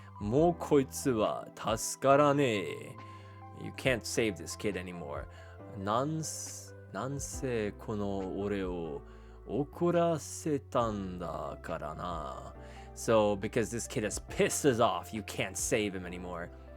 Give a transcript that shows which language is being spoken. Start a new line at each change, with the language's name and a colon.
Japanese: もうこいつは助からねえ.
English: You can't save this kid anymore.
Japanese: なんせこの俺を怒らせたんだからな.
English: So because this kid has pissed us off, you can't save him anymore.